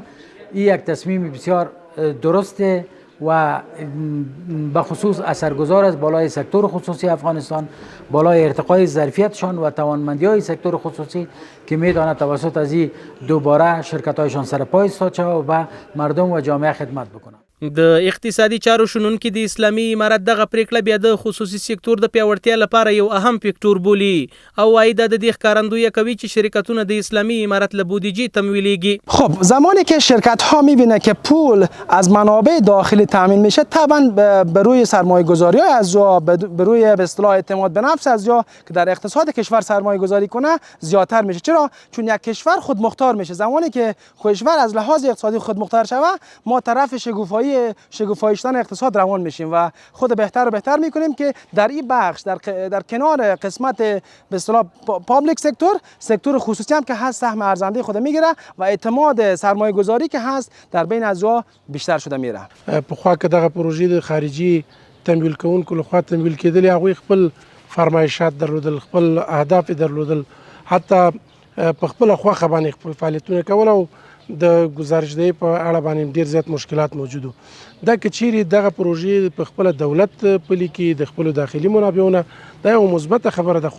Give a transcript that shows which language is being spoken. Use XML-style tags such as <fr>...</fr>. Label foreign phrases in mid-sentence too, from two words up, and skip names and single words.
<fa>این یک تصمیم بسیار درسته و به خصوص اثرگذار است بالای سکتور خصوصی افغانستان، بالای ارتقای ظرفیتشان و توانمندی های سکتور خصوصی که میدانه توسط از این دوباره شرکت هایشان سر پای ایستاد شود و به مردم و جامعه خدمت بکنند.</fa> <ps>د اقتصادي چارو شنونکي د اسلامي امارت دغه پریکړه بیا د خصوصي سکتور د پیاوړتیا لپاره یو اهم فکتور بولي او وايي د دې ښکارندویي کوي چې شرکتونه د اسلامي امارت له بودجه تمویلیږي.</ps> <fa>خب زمانی که شرکت ها میبینه که پول از منابع داخلی تامین میشه، طبعا به روی سرمایه گذاری های از جا، به روی به اصطلاح اعتماد به نفس از جا که در اقتصاد کشور سرمایه گذاری کنه زیادتر میشه. چرا؟ چون یک کشور خودمختار میشه. زمانی که کشور از لحاظ اقتصادی خودمختار شوه، ما طرف شکوفایی شدن اقتصاد روان میشیم و خود بهتر و بهتر میکنیم که در این بخش در کنار قسمت به اصطلاح</fa> <en>public sector</en> <fa>خصوصی هم که هست سهم ارزنده خود میگیره و اعتماد سرمایه گذاری که هست در بین از جا بیشتر شده میره.</fa> <ps>پخوا که دغه پروژې خارجي تمویل کوونکو لخوا تمویل کېدلې، هغوی خپل فرمایشات درلودل، خپل اهداف درلودل، حتی په خپله خوښه باندې خپل فعالیتونه کول او د ګزارشدهۍ په اړه باندې ډېر زیات مشکلات موجودو. دا که چیرې دغه پروژې په خپله دولت پلي کړي د خپلو داخلي منابعونه، دا یوه مثبته خبره ده.</ps>